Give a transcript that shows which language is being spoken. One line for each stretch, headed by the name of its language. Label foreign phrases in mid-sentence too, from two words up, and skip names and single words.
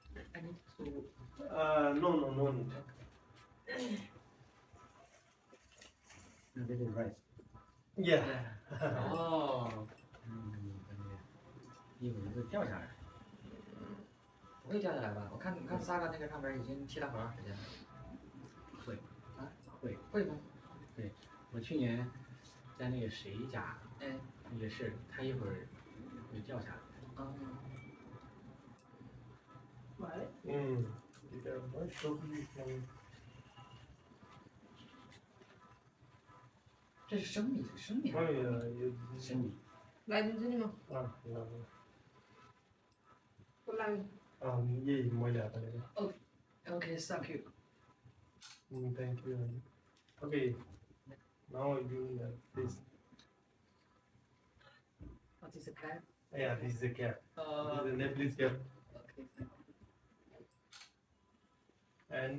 English: I need to. No need. This is rice. Yeah.
Chinese: 哦，衣服是掉下来。不会掉下来吧？我看萨拉那个上面已经贴了好长时间了。会啊？会会吗？对，我去年在那个谁家，哎。也是，他一会儿会掉下来。啊。这是生米，生米还是生米。来你这里吗？啊，不来。
Hindi: ये मोइला पड़ेगा.
English: Okay, thank you. Thank you. Okay, now you this. What is the cap? Yeah, this is the cap. This is the Nepalese cap. Okay. And